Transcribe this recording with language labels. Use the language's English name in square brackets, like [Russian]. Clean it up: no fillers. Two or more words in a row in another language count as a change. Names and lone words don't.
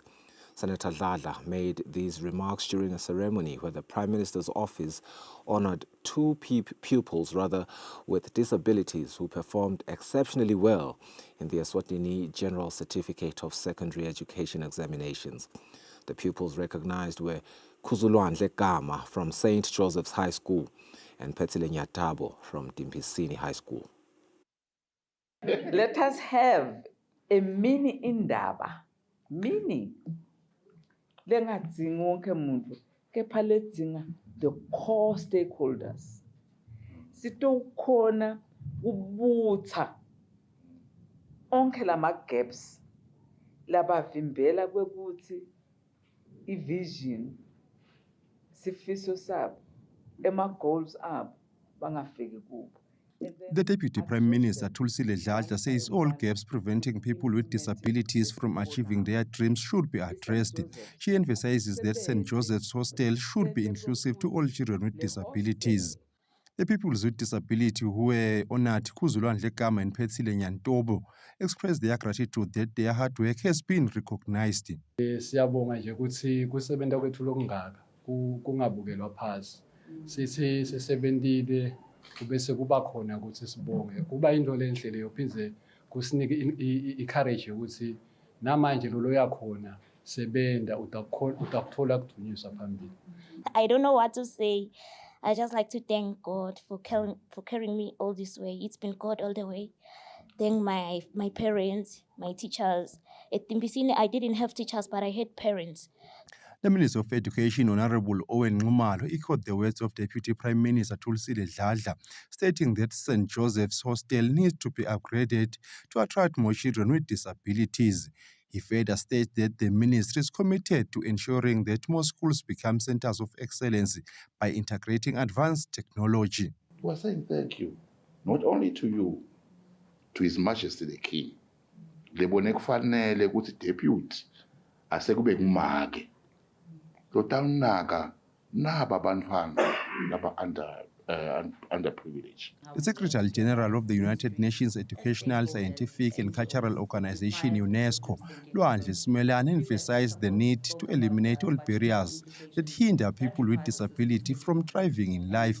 [English] Senator Dladla made these remarks during a ceremony where the Prime Minister's office honored two pupils with disabilities who performed exceptionally well in the Eswatini General Certificate of Secondary Education examinations. The pupils recognized were Kuzulwanle Gama from St. Joseph's High School and Petsile Nyatabo from Dimpisini High School. Let us have a mini indaba, mini. [Swati] Lengadzingi wonke muntu, kepha ledzinga [English] the core stakeholders. [Swati] Sitowukhona kubutha onke lama gaps labavimbela kwekuthi i-vision sifiso sabo ema-goals abo bangafiki kubo. [English] The Deputy Prime Minister, Kusile says all gaps preventing people with disabilities from achieving their dreams should be addressed. She emphasizes that St. Joseph's Hostel should be inclusive to all children with disabilities. The people with disability who were honored, Kuzulwanle Gama and Petsile Nyantobo, expressed their gratitude that their hard work has been recognized. [Swati] Siyabonga nje ukuthi kusebenta kwethu lokungaka kungabukelwa phansi. Sithi sisebentile kubese kuba khona ukuthi sibonge. Kuba into lenhle leyo phindze kusinike i-courage ukuthi namanje lolo yakhona sebenta utakuthola kudunyiswa phambili. [English] I don't know what to say. I just like to thank God for carrying me all this way. It's been God all the way. Thank my parents, my teachers. At Dimpisini, I didn't have teachers, but I had parents. The Minister of Education, Honorable Owen Nxumalo, echoed the words of Deputy Prime Minister Kusile, stating that St. Joseph's Hostel needs to be upgraded to attract more children with disabilities. He further stated that the ministry is committed to ensuring that more schools become centers of excellence by integrating advanced technology. We're saying thank you, not only to you, to His Majesty the King. [Swati] Lebone kufanele ukuthi deputy asekube ngumake. Lotanaka naba bantwana laba underprivileged. [English] The Secretary General of the United Nations Educational, Scientific and Cultural Organization, UNESCO, Lwandle Simelane, emphasized the need to eliminate all barriers that hinder people with disability from thriving in life.